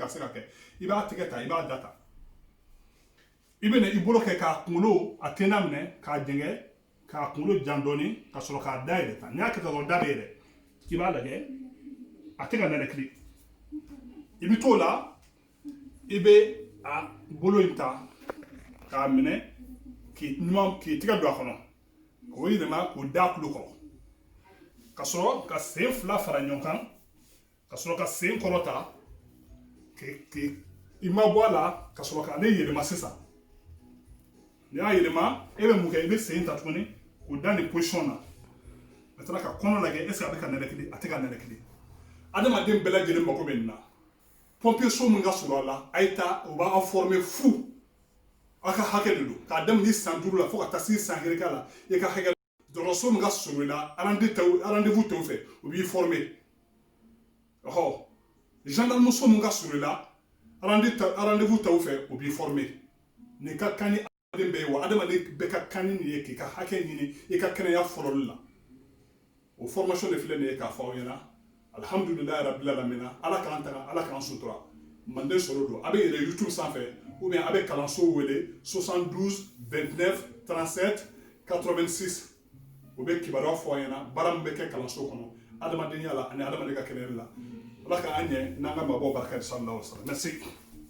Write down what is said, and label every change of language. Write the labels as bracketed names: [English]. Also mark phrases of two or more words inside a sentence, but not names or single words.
[Bambara] ka se ka kɛ i b'a tigɛ ta i b'a da ta i bɛ na i bolo kɛ k'a kunkolo a tɛna minɛ k'a jɛngɛ k'a kunkolo jan dɔɔni ka sɔrɔ k'a da yɛlɛ ta n'i y'a kɛ ta dɔrɔn da bɛ yɛlɛ i b'a lajɛ a tɛ ka nɛnɛkili i bɛ t'o la i bɛ a bolo in ta k'a minɛ k'i tigɛ don a kɔnɔ k'o yɛlɛma k'o da tulo kɔrɔ ka sɔrɔ ka sen fila fara ɲɔgɔn kan ka sɔrɔ ka sen kɔrɔ ta i ma bɔ a la ka sɔrɔ k'ale yɛlɛma sisan n'i y'a yɛlɛma e bɛ mun kɛ i bɛ sen ta tuguni k'o da nin position na maintenant ka kɔnɔ lajɛ [French] est ce que [Bambara] a bɛ ka nɛnɛkili a tɛ ka nɛnɛkili adamaden bɛɛ lajɛlen mako bɛ nin na pompier so min ka surun a la a ye taa u b'a former fu aw ka hakɛ de don k'a daminɛ san 5 la fo ka taa se san 1 la i ka hakɛ dɔgɔtɔrɔso min ka surun i la rendez-vous t'o fɛ u b'i former gendarme so min ka surun i la rendez-vous t'o fɛ u b'i former nin ka kan ni adamaden bɛɛ ye wa adamaden bɛɛ ka kan ni nin ye k'i ka hakɛ ɲini i ka kɛnɛya fɔlɔli la o formation de filɛ nin ye k'a fɔ aw ɲɛna [Arabic] الحمد لله رب العالمين [Bambara] ala k'an taga ala k'an sutura manden sɔrɔ don a bɛ yɛlɛ youtube sanfɛ [French] ou bien [Bambara] a bɛ kalanso wele 72 29 37 86 o bɛ kibaruya fɔ an ɲɛna baara min bɛ kɛ kalanso kɔnɔ adamadenya la ani adamaden ka kɛnɛya la ala k'an ɲɛ n'an ka mabɔw barika [Arabic] صلى الله عليه وسلم [Bambara] merci